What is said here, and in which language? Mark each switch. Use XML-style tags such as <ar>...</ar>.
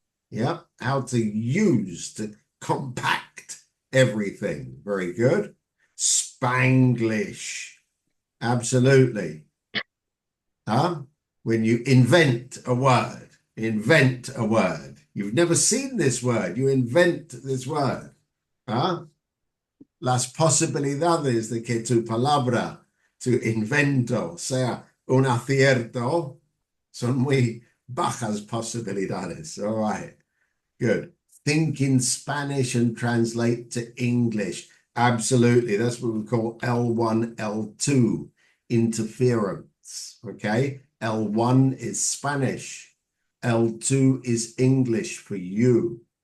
<en>Yeah, how to use to compact everything. Very good. Spanglish. Absolutely. When you invent a word. You've never seen this word. You invent this word.</en> <es>Las posibilidades de que tu palabra, tu invento, sea un acierto son muy bajas posibilidades.</es> <en>All right. Good. Think in Spanish and translate to English. Absolutely. That's what we call L1, L2 interference. Okay. L1 is Spanish. L2 is English for you.</en>